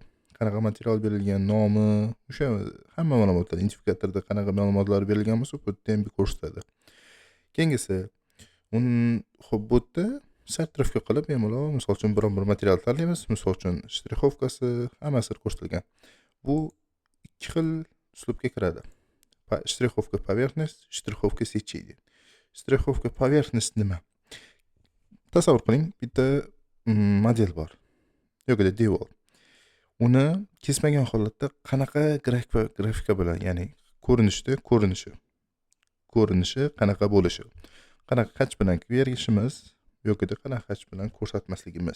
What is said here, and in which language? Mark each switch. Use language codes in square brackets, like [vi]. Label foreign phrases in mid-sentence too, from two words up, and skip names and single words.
[uz] Qanaqa material berilgan, nomi, o'sha hamma ma'lumotlar, identifikatorda qanaqa ma'lumotlar berilgan bo'lsa, bu yerda ham ko'rsatadi. Keyingisi, xo'p, bu yerda sortirovka qilib, bemalol, misol uchun biron bir material tanlaymiz, misol uchun shtrixovkasi, hammasi ko'rsatilgan. Bu ikki xil uslubga kiradi. [ru] Shtrixovka поверхность, shtrixovka сечение. Штриховка поверхность [uz] nima? Tasavvur qiling, bitta model bor. Yo'g'ida devor. Uni kesmagan holatda qanaqa grafika bilan, ya'ni ko'rinishi qanaqa bo'lishi, qanaqa xach bilan berishimiz yoki qanaqa xach bilan ko'rsatmasligimiz.